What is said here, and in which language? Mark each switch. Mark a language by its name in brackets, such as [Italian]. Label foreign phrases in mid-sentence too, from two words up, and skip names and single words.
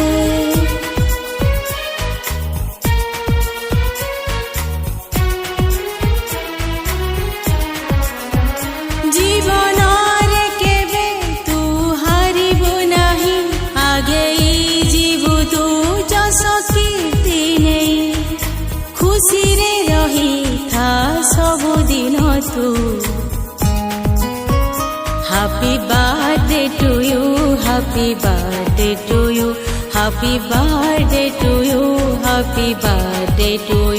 [Odia] ଜୀବନ ରେ କେବେ ତୁ ହାରିବୁ ନାହିଁ, ଆଗେଇ ଯିବୁ ତୁ ଯଶ କୀର୍ତ୍ତି ନାହିଁ। ଖୁସି ରେ ରହିଥା ସବୁଦିନ ତୁ। [English] Happy birthday to you, happy birthday to you, happy birthday to you, happy birthday to you.